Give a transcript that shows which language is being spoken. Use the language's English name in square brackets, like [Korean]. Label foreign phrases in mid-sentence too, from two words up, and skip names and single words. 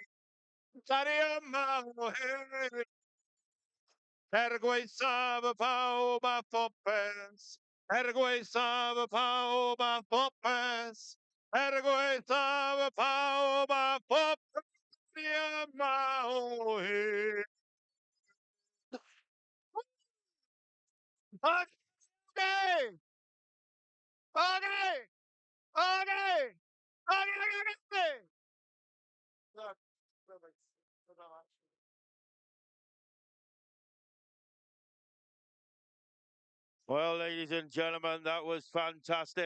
[Welsh] Da ni yma o hyd. Gweithaf pawb a phopeth. Gweithaf pawb a phopeth. Gweithaf pawb a phopeth, ni yma o hyd. [English] Okay! Okay! Okay! Okay! Well, ladies and gentlemen, that was fantastic.